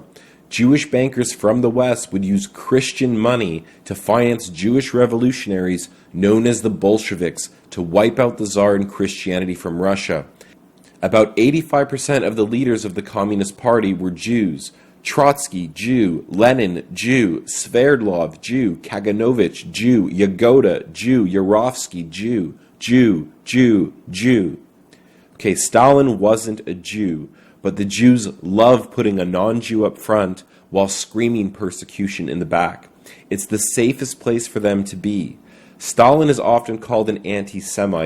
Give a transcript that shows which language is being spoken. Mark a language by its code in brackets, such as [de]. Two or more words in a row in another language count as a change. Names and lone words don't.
[en] Jewish bankers from the West would use Christian money to finance Jewish revolutionaries known as the Bolsheviks to wipe out the Tsar and Christianity from Russia. About 85% of the leaders of the Communist Party were Jews. Trotsky, Jew; Lenin, Jew; Sverdlov, Jew; Kaganovich, Jew; Yagoda, Jew; Yurovsky, Jew. Okay, Stalin wasn't a Jew, but the Jews love putting a non-Jew up front while screaming persecution in the back. It's the safest place for them to be. Stalin is often called an anti-Semite.